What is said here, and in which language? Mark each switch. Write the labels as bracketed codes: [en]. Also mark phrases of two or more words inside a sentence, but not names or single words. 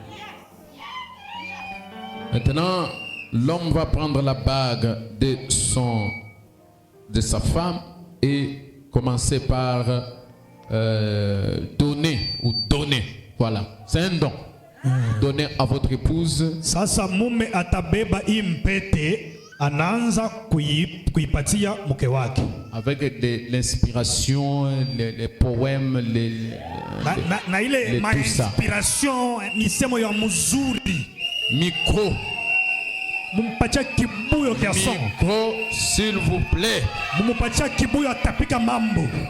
[fr] Maintenant, l'homme va prendre la bague de sa femme et commencer par donner. Voilà, c'est un don. Donnez à votre épouse. [sw] Sasa mume atabeba hii mpete, anaanza kuipatia mke wake. [fr] Avec l'inspiration, les poèmes, [sw] na ile ma inspiration, misemo ya mzuri. [fr] Micro. [sw] Mumpatia kibuyo kia son. [fr] Micro, s'il vous plaît. [sw] Mumpatia kibuyo atapika mambo.